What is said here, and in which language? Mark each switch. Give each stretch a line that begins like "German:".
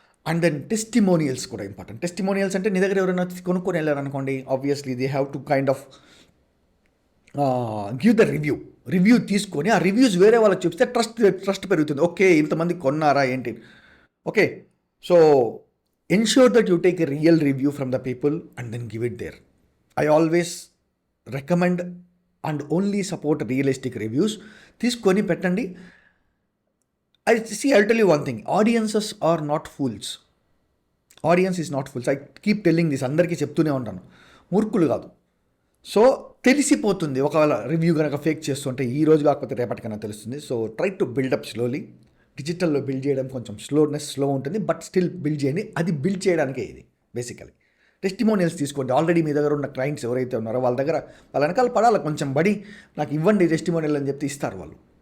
Telugu: And then testimonials కూడా important. Testimonials అంటే నీ దగ్గర ఎవరైనా కొనుక్కొని వెళ్ళారనుకోండి,
English: obviously they have to kind of give the review
Telugu: తీసుకొని ఆ రివ్యూస్ వేరే వాళ్ళకి చూపిస్తే ట్రస్ట్ పెరుగుతుంది.
English: okay,
Telugu: ఇంతమంది కొన్నారా ఏంటి.
English: Okay, so ensure that you take a real review from the people and then give it there. I always recommend and only support realistic reviews.
Telugu: తీసుకొని పెట్టండి.
English: I'll tell you one thing. Audiences are not fools. Audience is not fools. I keep telling this.
Telugu: అందరికీ చెప్తూనే ఉంటాను, మూర్ఖులు కాదు. So తెలిసిపోతుంది ఒకవేళ review కనుక ఫేక్ చేస్తుంటే, ఈ రోజు కాకపోతే రేపటికైనా తెలుస్తుంది.
English: So try to build up slowly.
Telugu: డిజిటల్లో build చేయడం కొంచెం స్లో ఉంటుంది,
English: but still
Telugu: బిల్డ్ చేయండి. అది బిల్డ్ చేయడానికే ఇది బేసికలీ. టెస్టిమోనియల్స్ తీసుకోండి. ఆల్రెడీ మీ దగ్గర ఉన్న క్లయింట్స్ ఎవరైతే ఉన్నారో వాళ్ళ వెనకాల పడాలి కొంచెం బడి, నాకు ఇవ్వండి టెస్టిమోనియల్ అని చెప్తే ఇస్తారు వాళ్ళు.